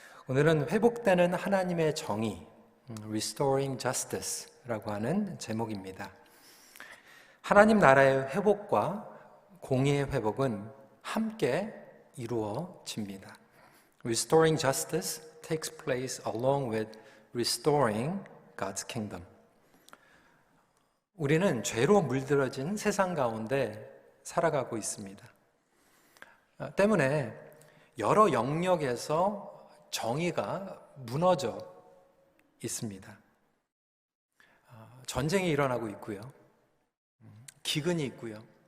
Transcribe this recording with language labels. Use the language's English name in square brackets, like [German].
[Korean] 오늘은 회복되는 하나님의 정의, Restoring Justice라고 하는 제목입니다. 하나님 나라의 회복과 공의의 회복은 함께 이루어집니다. [English] Restoring justice takes place along with restoring God's kingdom. [Korean] 우리는 죄로 물들어진 세상 가운데 살아가고 있습니다. 때문에 여러 영역에서 정의가 무너져 있습니다. 전쟁이 일어나고 있고요. 기근이 있고요.